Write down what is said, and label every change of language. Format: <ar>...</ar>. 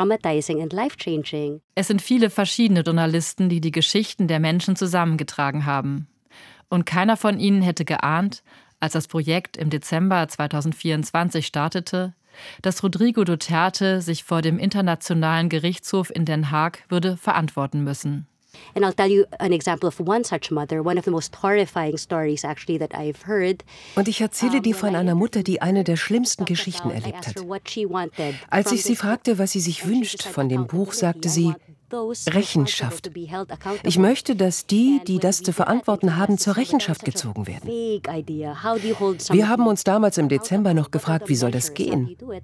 <de>Es sind viele verschiedene Journalisten, die die Geschichten der Menschen zusammengetragen haben. Und keiner von ihnen hätte geahnt, als das Projekt im Dezember 2024 startete, dass Rodrigo Duterte sich vor dem Internationalen Gerichtshof in Den Haag würde verantworten müssen.</de> <en>And I'll tell you an example of one such mother, one of the most horrifying stories actually that I've heard.</en> <de>Und ich erzähle dir von einer Mutter, die eine der schlimmsten Geschichten erlebt hat. Als ich sie fragte, was sie sich wünscht von dem Buch, sagte sie: Rechenschaft. Ich möchte, dass die, die das zu verantworten haben, zur Rechenschaft gezogen werden. Wir haben uns damals im Dezember noch gefragt, wie soll das gehen?</de>